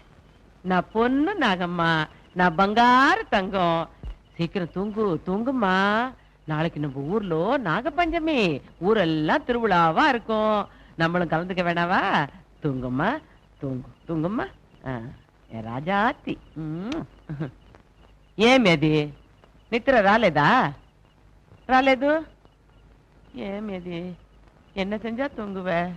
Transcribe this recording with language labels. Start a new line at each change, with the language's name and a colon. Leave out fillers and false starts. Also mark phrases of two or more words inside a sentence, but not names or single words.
Tamil: நான் பொண்ணு நாகம்மா, நான் பங்காரு தங்கம். சீக்கிரம் தூங்கு தூங்குமா. நாளைக்கு நம்ம ஊர்ல நாகபஞ்சமி, ஊரெல்லாம் திருவிழாவா இருக்கும். நம்மளும் கலந்துக்க வேணாவா? தூங்குமா தூங்கு தூங்குமா. என் ராஜாத்தி.
Telugu: ఏమేది నిద్ర రాలేదా? రాలేదు. ఏమేది
Tamil: என்ன செஞ்சா தூங்குவ?